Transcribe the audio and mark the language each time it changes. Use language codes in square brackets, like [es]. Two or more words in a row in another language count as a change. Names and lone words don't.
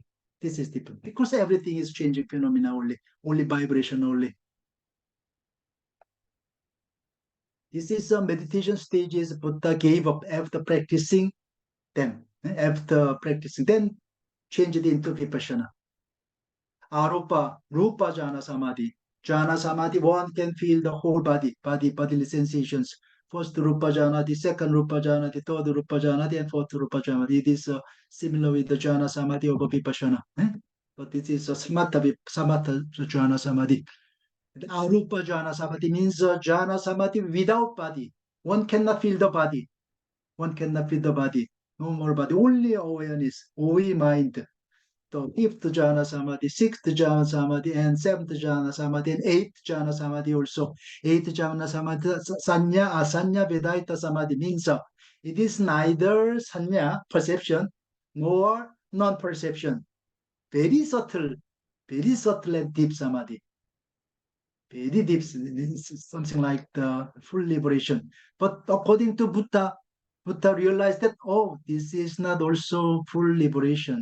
[en] This is different because everything is changing phenomena only vibration only. This is a meditation stages Buddha gave up after practicing them. Then changed it into Vipassana. [pi] Arupa, Rupa jhana samadhi. Jhana samadhi, [en] one can feel the whole bodily sensations. First [pi] Rupa jhana, [en] second [pi] Rupa jhana, [en] third [pi] Rupa jhana, [en] and fourth [pi] Rupa jhana. [en] It is similar with the [pi] jhana samadhi [en] of Vipassana. But this is a [pi] samatha jhana samadhi. Arupa jhana samadhi [en] means [pi] jhana samadhi [en] without body. One cannot feel the body. One cannot feel the body. No more body. Only awareness, only mind. So fifth [pi] jhana samadhi, [en] sixth [pi] jhana samadhi, [en] and seventh [pi] jhana samadhi, [en] and eighth [pi] jhana samadhi [en] also. Eighth [pi] jhana samadhi, sanya, asanya, vedaita samadhi [en] means it is neither sanya, perception, nor non-perception. Very subtle and deep samadhi. Very deep, something like the full liberation. But according to Buddha realized that, oh, this is not also full liberation.